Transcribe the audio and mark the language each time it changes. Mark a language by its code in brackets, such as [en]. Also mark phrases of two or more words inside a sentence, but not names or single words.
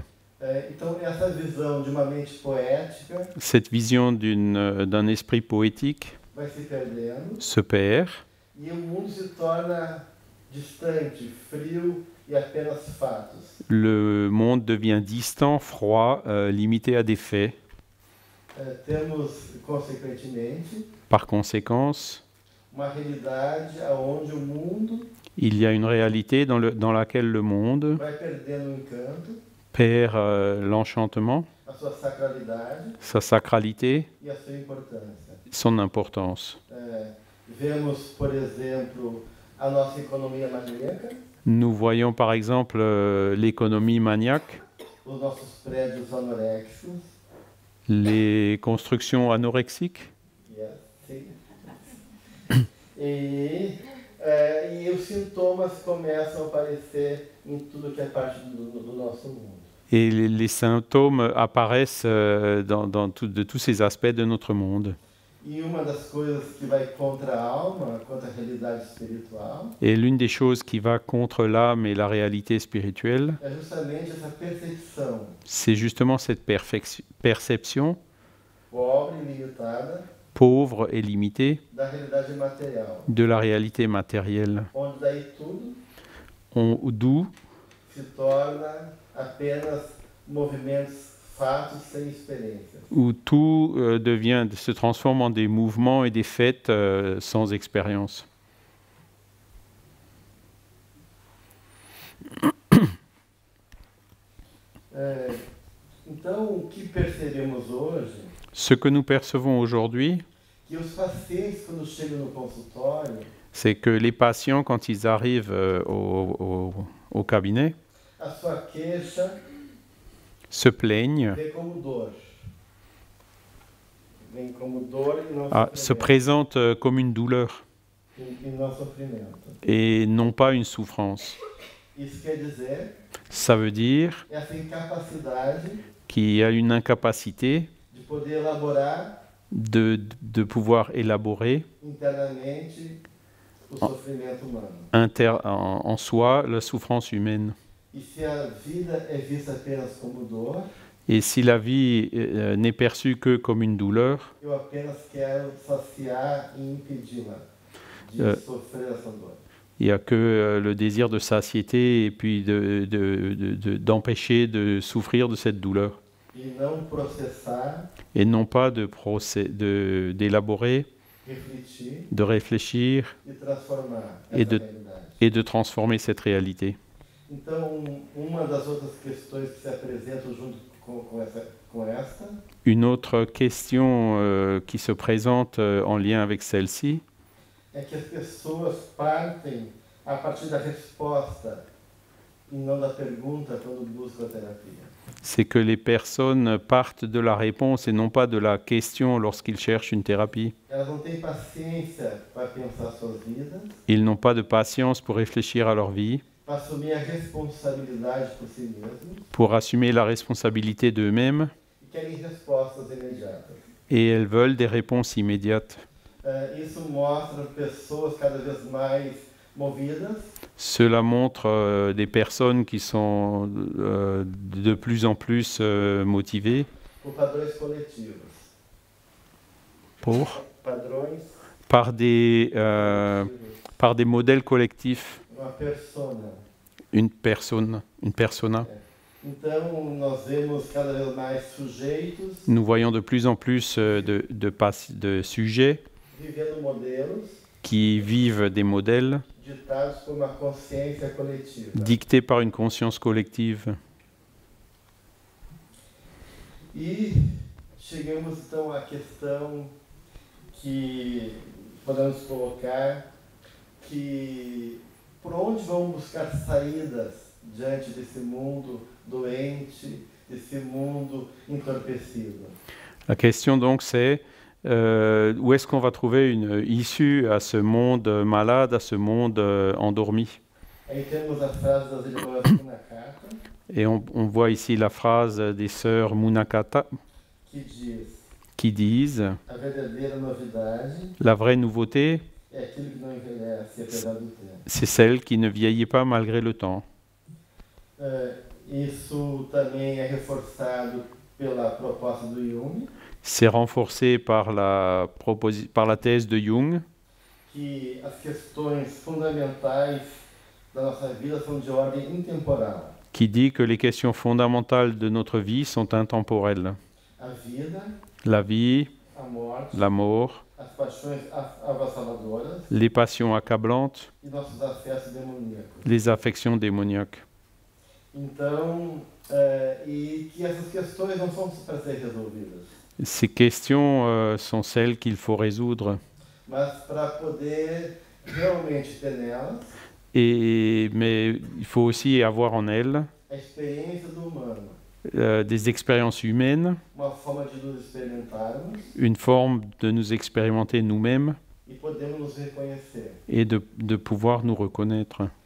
[pt] Então, essa visão de uma mente poética [fr] Cette vision d'un esprit poétique [pt] vai se perdendo [fr] se perd [pt] e o mundo se torna distante, frio e apenas fatos. [fr] le monde devient distant, froid, limité à des faits. [pt] Temos, consequentemente, [fr] Par conséquent, [pt] uma realidade onde o mundo [fr] il y a une réalité dans laquelle le monde [pt] vai perdendo o encanto, [fr] perd l'enchantement, [pt] a sua sacralidade [fr] sa sacralité, [pt] e a sua importância. [fr] son importance. [pt] Vemos, por exemplo, a nossa economia maníaca. [fr] Nous voyons par exemple l'économie maniaque, [pt] os nossos prédios anoréxicos. [fr] les constructions anorexiques. [pt] E os sintomas começam a aparecer em tudo que é parte do nosso mundo. [fr] Et les symptômes apparaissent de tous ces aspects de notre monde. [pt] E uma das coisas que vai contra a alma, contra a realidade espiritual, [fr] Et l'une des choses qui va contre l'âme et la réalité spirituelle, [pt] é justamente essa percepção [fr] c'est justement cette perception [pt] pobre e limitada [fr] pauvre et limitée [pt] da realidade material, [fr] de la réalité matérielle, [pt] onde daí tudo [fr] d'où [pt] se torna apenas movimentos, fatos sem experiência. [fr] où tout se transforme en des mouvements et des faits sans expérience. [pt] Então, o que percebemos hoje, [fr] Ce que nous percevons aujourd'hui, [pt] que os pacientes, quando chegam no consultório, [fr] c'est que les patients, quand ils arrivent au cabinet, [pt] a sua queixa [fr] se plaignent, [pt] vem como dor. Vem como dor e não [fr] se présentent comme une douleur [pt] e não sofrimento. [fr] et non pas une souffrance. [pt] Isso quer dizer [fr] Ça veut dire [pt] essa incapacidade [fr] qu'il y a une incapacité [pt] de poder elaborar [fr] de pouvoir élaborer [pt] internamente o sofrimento humano. [fr] en soi la souffrance humaine. [pt] E se a vida é vista apenas como dor, [fr] Et si la vie n'est perçue que comme une douleur, [pt] eu apenas quero saciar e impedi-la de sofrer essa dor. [fr] il n'y a que le désir de satiété et puis d'empêcher de souffrir de cette douleur. [pt] E não processar, [fr] Et non pas d'élaborer, [pt] refletir [fr] de réfléchir [pt] e transformar [fr] et [pt] essa realidade. [fr] de transformer cette réalité. [pt] Então, uma das outras questões que se apresentam junto com esta [fr] Une autre question qui se présente en lien avec celle-ci, [pt] é que as pessoas partem a partir da resposta e não da pergunta quando buscam a terapia. [fr] c'est que les personnes partent de la réponse et non pas de la question lorsqu'ils cherchent une thérapie. [pt] Elas não têm paciência para pensar suas vidas, [fr] Ils n'ont pas de patience pour réfléchir à leur vie, [pt] para assumir a responsabilidade por si mesmos [fr] pour assumer la responsabilité d'eux-mêmes, [pt] e querem respostas imediatas. [fr] et elles veulent des réponses immédiates. [pt] Isso mostra pessoas cada vez mais movidas, [fr] Cela montre des personnes qui sont de plus en plus motivées [pt] por padrões coletivos. Padrões [fr] par des modèles collectifs, [pt] uma persona. [fr] une persona. [pt] Então, nós vemos cada vez mais sujeitos [fr] Nous voyons de plus en plus de sujets [pt] vivendo modelos [fr] qui vivent des modèles [pt] ditados por uma consciência coletiva. [fr] dictés par une conscience collective. [pt] E chegamos então à questão que podemos colocar, que por onde vamos buscar saídas diante desse mundo doente, desse mundo entorpecido. [fr] La question donc c'est où est-ce qu'on va trouver une issue à ce monde malade, à ce monde endormi. [pt] Aí temos a frase das irmãs Munakata, [fr] Et on voit ici la phrase des sœurs Munakata qui disent [pt] a verdadeira novidade [fr] la vraie nouveauté, [pt] é aquilo que não envelhece apesar do tempo. [fr] c'est celle qui ne vieillit pas malgré le temps. [pt] Isso também é reforçado pela proposta do Jung, [fr] C'est renforcé par la thèse de Jung, [pt] que as questões fundamentais da nossa vida são de ordem intemporal. [fr] qui dit que les questions fondamentales de notre vie sont intemporelles. [pt] A vida, [fr] La vie, [pt] a morte, [fr] la mort, [pt] as paixões avassaladoras [fr] les passions accablantes, [pt] e nossos acessos demoníacos. [fr] les affections démoniaques. [pt] Então, e que essas questões não são para ser resolvidas, [fr] Ces questions sont celles qu'il faut résoudre. [pt] mas para poder realmente ter nelas [fr] Mais il faut aussi avoir en elle des expériences humaines, une forme de nous expérimenter nous-mêmes et de pouvoir nous reconnaître.